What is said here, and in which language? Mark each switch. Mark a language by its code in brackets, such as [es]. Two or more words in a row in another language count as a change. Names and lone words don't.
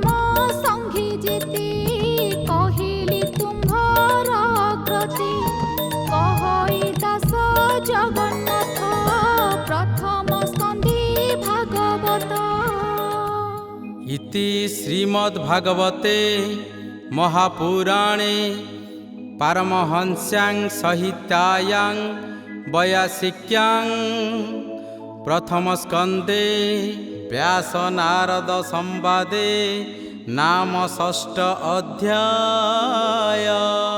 [or] ସଙ୍ଗୀ ଯେତେ କହିଲି ତୁମ୍ଭର ଅଗ୍ରତି କହଇ ଦାସ ଜଗନ୍ନାଥ ପ୍ରଥମ ସ୍କନ୍ଧେ ଭାଗବତ [sa] इति श्रीमद्भागवते महापुराणे पारमहंस्यां संहितायां 82 प्रथम स्कन्धे व्यास नारद संवादे नाम षष्ठ अध्याय।